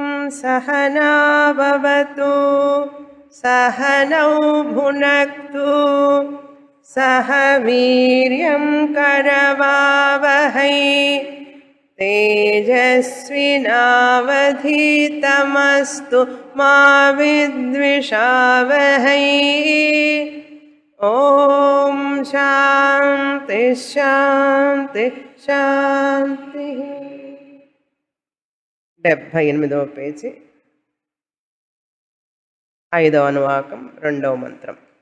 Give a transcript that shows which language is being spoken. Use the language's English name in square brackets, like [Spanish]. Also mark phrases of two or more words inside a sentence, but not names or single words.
[Sanskrit] सहना भवतु सहनौ भुनक्तु सह वीर्यं करवावहै तेजस्विनावधीतमस्तु मा विद्विषावहै। ఓం శాంతి శాంతి శాంతి. [Telugu] 78వ పేజీ 5వ అనువాకం 2వ మంత్రం.